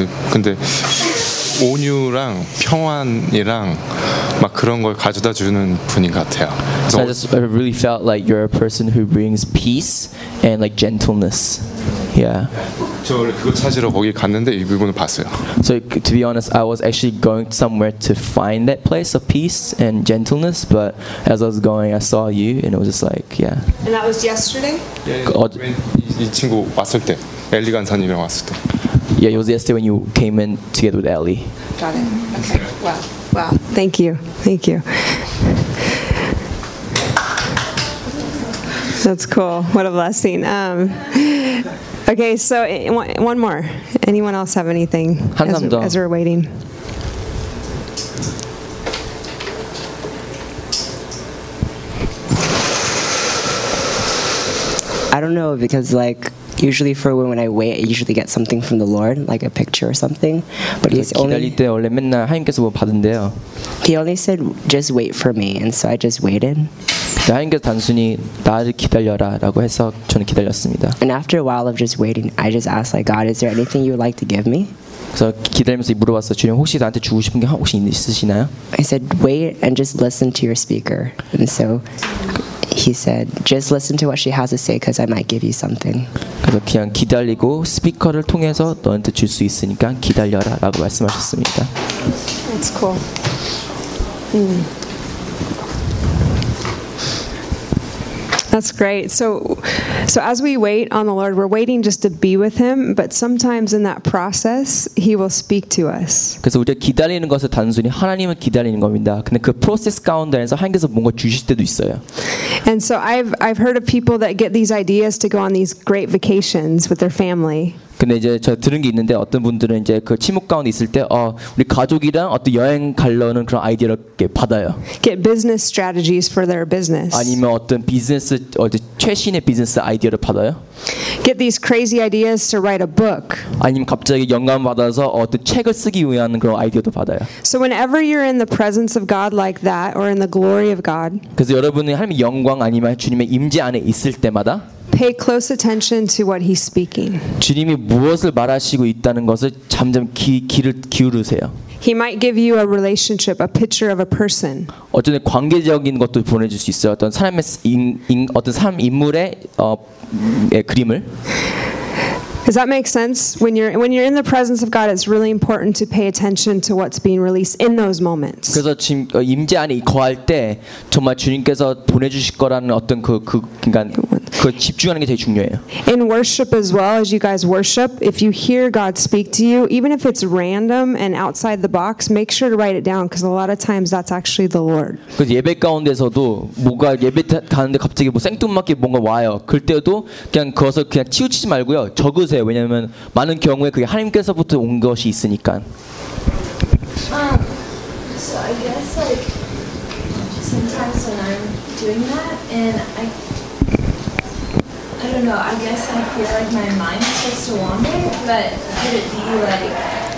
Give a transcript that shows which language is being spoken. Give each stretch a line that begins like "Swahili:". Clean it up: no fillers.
Korean: 근데 온유랑 평안이랑 막 그런 걸 가져다 주는 분인 것 같아요.
English: So I just really felt like you're a person who brings peace and like gentleness. Yeah. So to be honest, I was actually going somewhere to find that place of peace and gentleness, but as I was going, I saw you, and it was just like, yeah. And that was yesterday?
Korean: Yeah, 이 친구 왔을 때, 엘리 간사님이랑 왔을 때.
English: Yeah, it was yesterday when you came in together with Ellie. Got it. Okay. Wow. Thank you. Thank you. That's cool. What a blessing. Okay, so one more. Anyone else have anything as we're waiting? I don't know, because like usually for when I wait, I usually get something from the Lord, like a picture or something. But he's only
Korean: 기다릴 때 원래 맨날 하나님께서 뭐 받은데요.
English: He only said just wait for me, and so I just waited.
Korean: 하나님께서 단순히 나를 기다려라 라고 해서 저는 기다렸습니다.
English: And after a while of just waiting, I just asked like, God, is there anything you would like to give me?
Korean: 그래서 기다리면서 물어봤어. 주님 혹시 나한테 주고 싶은 게 혹시 있으시나요?
English: I said, wait and just listen to your speaker. And so he said, just listen to what she has to say because I might give you something.
Korean: 그래서 그냥 기다리고 스피커를 통해서 너한테 줄 수 있으니까 기다려라 라고 말씀하셨습니다.
English: That's cool. That's great. So as we wait on the Lord, we're waiting just to be with Him, but sometimes in that process, He will speak to us.
Korean: 그래서 우리가 기다리는 것은 단순히 하나님을 기다리는 겁니다. 근데 그 프로세스 가운데에서 하나님께서 뭔가 주실 때도 있어요.
English: And so I've heard of people that get these ideas to go on these great vacations with their family.
Korean: 근데 이제 저 들은 게 있는데 어떤 분들은 이제 그 침묵 가운데 있을 때 어 우리 가족이랑 어떤 여행 가려는 그런 아이디어를 이렇게 받아요.
English: Get business strategies for their business.
Korean: 아니면 어떤 비즈니스 어제 최신의 비즈니스 아이디어를 받아요.
English: Get these crazy ideas to write a book.
Korean: 아니면 갑자기 영감 받아서 어떤 책을 쓰기 위한 그런 아이디어도 받아요.
English: So whenever you're in the presence of God like that or in the glory of God.
Korean: 그래서 여러분이 하나님의 영광 아니면 주님의 임재 안에 있을 때마다
English: Pay close attention to what he's speaking.
Korean: 주님이 무엇을 말하시고 있다는 것을 점점 귀를 기울으세요.
English: He might give you a relationship, a picture of a person.
Korean: 어떤 관계적인 것도 보내줄 수 있어요. 어떤 사람의 어떤 사람 인물의 그림을.
English: Does that make sense? When you're in the presence of God, it's really important to pay attention to what's being released in those moments.
Korean: 그래서 지금 임재 안에 거할 때 정말 주님께서 보내주실 거라는 어떤 그 집중하는 게 제일 중요해요.
English: In worship as well, as you guys worship, if you hear God speak to you, even if it's random and outside the box, make sure to write it down because a lot of times that's actually the Lord.
Korean: 그 예배 가운데서도 뭐가 예배 가는데 갑자기 뭐 생뚱맞게 뭔가 와요. 그때도 그냥 그것을 그냥 치우치지 말고요. 적은 왜냐하면 많은 경우에 그게 하나님께서부터 온 것이 있으니까.
English: So I guess like sometimes when I'm doing that and I don't know, I guess I feel like my mind starts to wander, but could it be like